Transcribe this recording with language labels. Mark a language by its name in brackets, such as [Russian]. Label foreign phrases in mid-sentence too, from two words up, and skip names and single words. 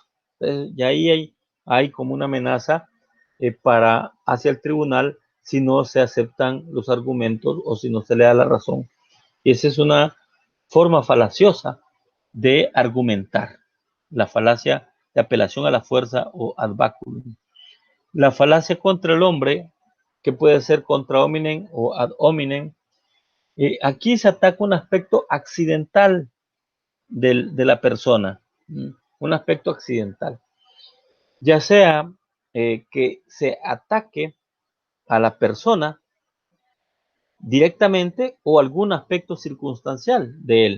[Spanish] Entonces, y ahí hay como una amenaza hacia el tribunal si no se aceptan los argumentos o si no se le da la razón. Y esa es una forma falaciosa de argumentar, la falacia de apelación a la fuerza o [Latin] ad baculum. [Spanish] La falacia contra el hombre, que puede ser [Latin] contra hominem [Spanish] o [Latin] ad hominem, [Spanish] aquí se ataca un aspecto accidental de la persona, un aspecto accidental, ya sea que se ataque a la persona directamente o algún aspecto circunstancial de él.